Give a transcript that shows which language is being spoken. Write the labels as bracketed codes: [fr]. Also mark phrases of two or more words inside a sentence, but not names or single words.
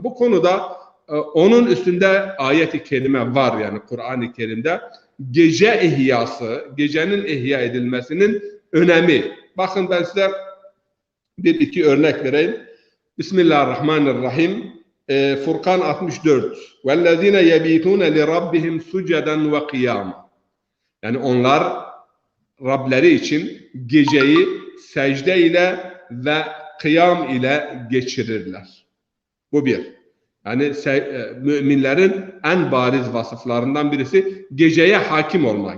[tr] Bu konuda onun üstünde ayet-i kerime var, yani Kur'an-ı Kerim'de gece ihyası, gecenin ihya edilmesinin önemi. Bakın ben size bir iki örnek vereyim. [ar] بسم الله الرحمن الرحيم. [tr] Furkan 64. [ar] وَالَّذ۪ينَ يَب۪يتُونَ لِرَبِّهِمْ سُجَدًا وَقِيَامًا. [tr] Yani onlar Rableri için geceyi secde ile ve kıyam ile geçirirler. Bu bir. Yani müminlerin en bariz vasıflarından birisi geceye hakim olmak.